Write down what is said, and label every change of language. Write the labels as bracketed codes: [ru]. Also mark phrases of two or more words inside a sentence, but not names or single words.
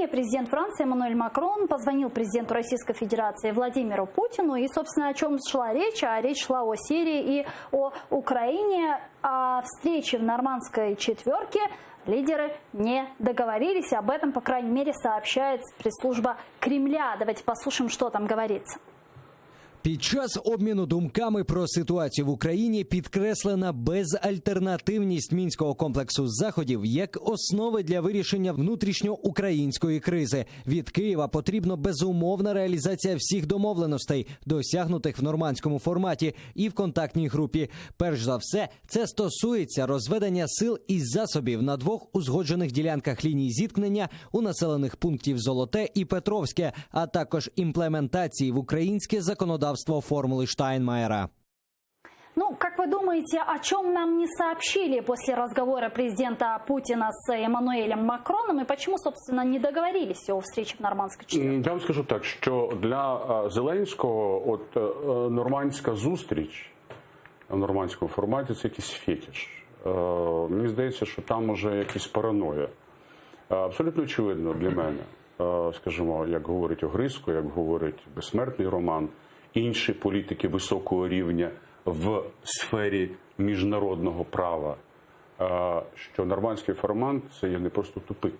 [ru] Президент Франции Эммануэль Макрон позвонил президенту Российской Федерации Владимиру Путину. И, собственно, о чем шла речь? А речь шла о Сирии и о Украине. О встрече в нормандской четверке лидеры не договорились. Об этом, по крайней мере, сообщает пресс-служба Кремля. Давайте послушаем, что там говорится. [uk] Під час обміну думками про ситуацію в Україні підкреслена безальтернативність мінського комплексу заходів як основи для вирішення внутрішньоукраїнської кризи. Від Києва потрібна безумовна реалізація всіх домовленостей, досягнутих в нормандському форматі і в контактній групі. Перш за все, це стосується розведення сил і засобів на двох узгоджених ділянках ліній зіткнення у населених пунктів Золоте і Петровське, а також імплементації в українське законодавство формулы Штайнмайера. [ru] Ну, как вы думаете, о чем нам не сообщили после разговора президента Путина с Эммануэлем Макроном и почему, собственно, не договорились о встрече в нормандской четверке? [uk] Я вам скажу так, що для Зеленського нормандська зустріч в нормандському форматі – це якийсь фетиш. Мені здається, що там уже якась параноя. Абсолютно очевидно для мене, скажімо, як говорить Огризко, як говорить Безсмертний Роман, інші політики високого рівня в сфері міжнародного права, що нормандський формат – це є не просто тупик.